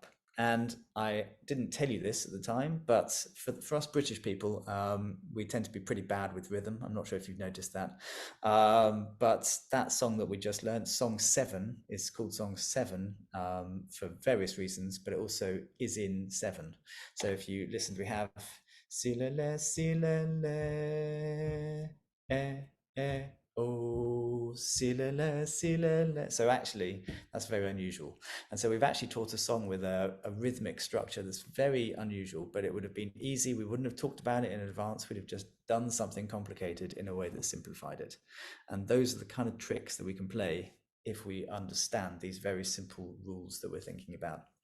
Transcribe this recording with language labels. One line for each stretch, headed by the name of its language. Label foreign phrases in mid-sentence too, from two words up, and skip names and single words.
English: And I didn't tell you this at the time, but for us British people, we tend to be pretty bad with rhythm. I'm not sure if you've noticed that. But that song that we just learned, Song 7, is called Song 7 for various reasons, but it also is in 7. So if you listen, we have silele, silele, oh, silele, silele. So actually, that's very unusual. And so we've actually taught a song with a rhythmic structure that's very unusual, but it would have been easy. We wouldn't have talked about it in advance. We'd have just done something complicated in a way that simplified it. And those are the kind of tricks that we can play if we understand these very simple rules that we're thinking about.